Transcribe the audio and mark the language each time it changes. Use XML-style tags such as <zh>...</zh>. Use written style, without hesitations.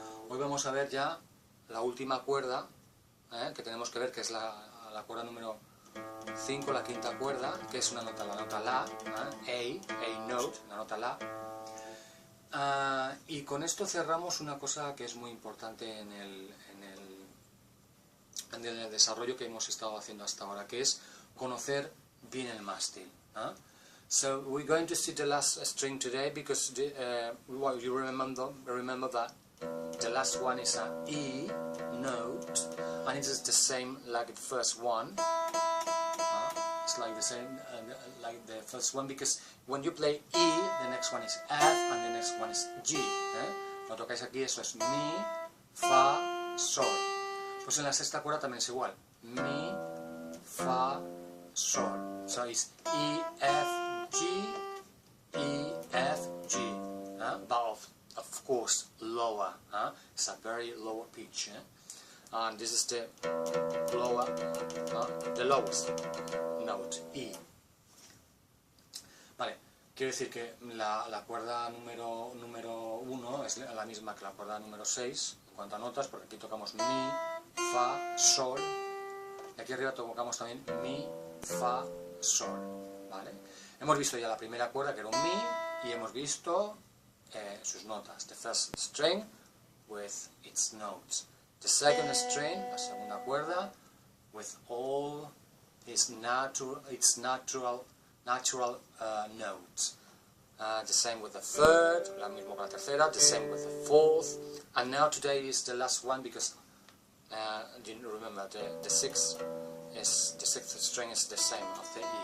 <es>Hoy vamos a ver ya la última cuerda que tenemos que ver, que es la cuerda número 5, la quinta cuerda, que es una nota, la nota La,</es> <en>A note,</en> <es>la nota La. Y con esto cerramos una cosa que es muy importante en el desarrollo que hemos estado haciendo hasta ahora, que es conocer bien el mástil.</es> <en>So we're going to see the last string today because well, you remember that the last one is an E note, and it is the same like the first one. It's like the same like the first one, because when you play E, the next one is F and the next one is G.</en> <es>Lo tocáis aquí, eso es Mi, Fa, Sol. Pues en la sexta cuerda también es igual. Mi, Fa, Sol.</es> <en>So it's E, F, G, E, F, G. But of course lower. It's a very lower pitch. And this is the lower, the lowest note, E.</en> <es>Vale, quiere decir que la cuerda número 1 es la misma que la cuerda número 6 en cuanto a notas, porque aquí tocamos Mi, Fa, Sol, y aquí arriba tocamos también Mi, Fa, Sol. ¿Vale? Hemos visto ya la primera cuerda, que era un Mi, y hemos visto sus notas.</es> <en>The first string with its notes. The second string,</en> <es>la segunda cuerda,</es> <en>with all its natural notes. The same with the third,</en> <es>la misma con la tercera,</es> <en>the same with the fourth, and now today is the last one because didn't remember the sixth string is the same of the E.</en>